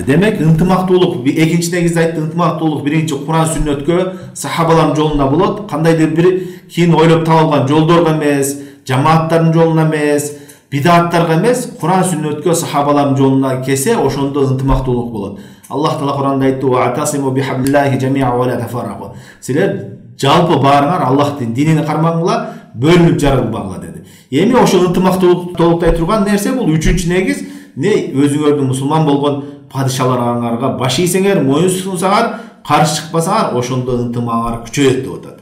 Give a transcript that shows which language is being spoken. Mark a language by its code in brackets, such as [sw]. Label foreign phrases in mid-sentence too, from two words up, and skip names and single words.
[ky] Демек, ынтымактуулук экинчи негизде айтты. Ынтымактуулук биринчи Куран сүннөткө, сахабалардын жолуна болот. Кандайдыр бир кийин ойлоп табылган жолдорго эмес, жамааттардын жолуна эмес, бидаттарга эмес, Куран сүннөткө, сахабалардын жолуна келсе, ошондо ынтымактуулук болот. Аллах Таала Куранда айтты: [ar] "واعتصموا بحبل الله جميعا ولا تفرقوا." [ky] Силер жалпы баарыңар Аллахтын динини кармаңла, бөлүнүп жарылбагыла деди. Эми ошол ынтымактуулук толуктай турган нерсе бул үчүнчү негиз. Не өзүңөрдүн мусулман болгон падишаларыңарга баш ийсеңер, моюн сунсаңар, каршы чыкпасаңар, ошондо ынтымагыңар күчөйөт деп атат.